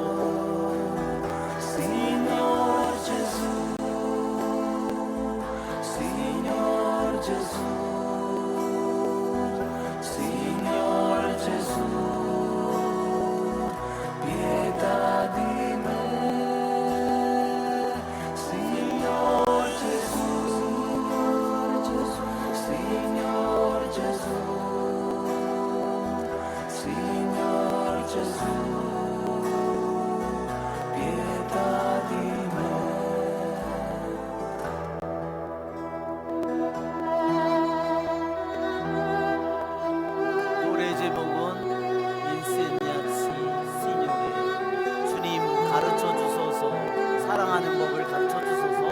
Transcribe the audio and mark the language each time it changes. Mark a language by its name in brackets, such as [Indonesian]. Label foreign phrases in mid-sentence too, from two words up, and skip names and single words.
[Italian] Signor Gesù, Signor Gesù, Signor Gesù, pietà di me. Signor Gesù, Signor Gesù, Signor Gesù, pietà di me. [Korean] 노래 제목은 인세냐치 시뇨에. 주님 가르쳐 주소서, 사랑하는 법을 가르쳐 주소서.